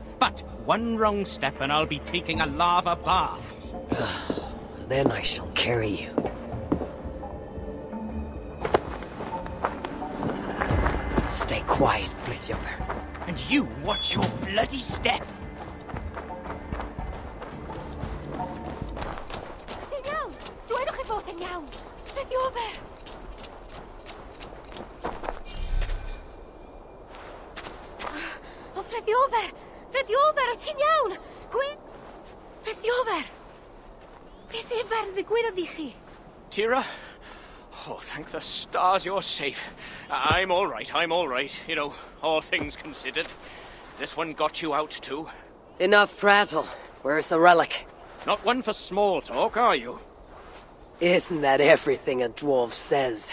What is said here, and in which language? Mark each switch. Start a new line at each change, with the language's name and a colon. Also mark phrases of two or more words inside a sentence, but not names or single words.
English: But one wrong step and I'll be taking a lava bath. Then I shall carry you. Stay quiet, Frithiofer. And you watch your bloody step.
Welsh: Yn iawn! Dwedwch chi fod yn iawn! Frithiofer! O, Frithiofer! Frithiofer, o ti'n iawn? Frithiofer! Beth efer ddigwyddodd I chi?
English: Tira? Oh, thank the stars you're safe. I'm all right. You know, all things considered. This one got you out too. Enough prattle. Where's the relic? Not one for small talk, are you? Isn't that everything a dwarf says?